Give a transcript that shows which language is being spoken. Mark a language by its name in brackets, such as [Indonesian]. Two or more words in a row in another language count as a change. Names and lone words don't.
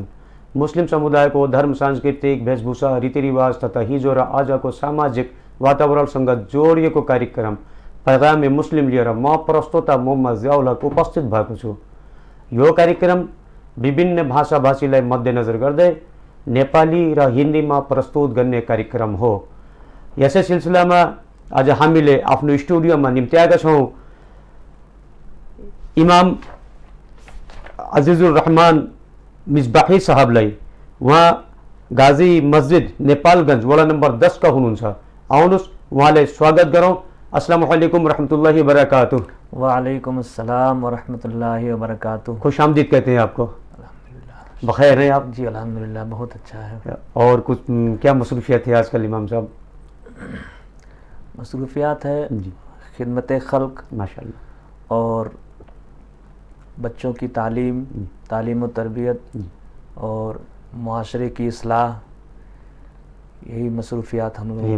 [Nepali] मुस्लिम समुदायको धर्म, सांस्कृतिक वेशभूषा, रीतिरिवाज तथा हिजो र आजको सामाजिक वातावरणसँग जोडिएको कार्यक्रम पैगाम मुस्लिम लिएर म प्रस्तोता मोहम्मद जियाउल हक उपस्थित भएको छु। यो कार्यक्रम विभिन्न भाषाभाषीलाई मध्यनजर गर्दै नेपाली र हिन्दीमा प्रस्तुत गर्ने कार्यक्रम हो। यसै सिलसिलामा आज हामीले आफ्नो स्टुडियोमा निम्त्याएका छौँ इमाम अजिजुर रहमान मिसबाही साहबलाई। उहाँ गाजी मस्जिद नेपालगञ्ज वडा नम्बर 10 का हुनुहुन्छ। आउनुहोस् उहाँलाई स्वागत गरौँ। [Arabic] السلام عليكم ورحمة الله وبركاته. وعليكم السلام ورحمة الله وبركاته. [Hindi] खुश आमदीद कहते हैं आपको। बखैर हैं आप? जी अल्हम्दुलिल्लाह बहुत अच्छा है। और कुछ क्या मसरूफियत है आजकल इमाम साहब? मसरूफियात है जी, खिदमत खल्क माशाअल्लाह, और बच्चों की तालीम, तालीम व तरबियत और मुआशरे की इस्लाह, यही मसरूफियात हम लोगों की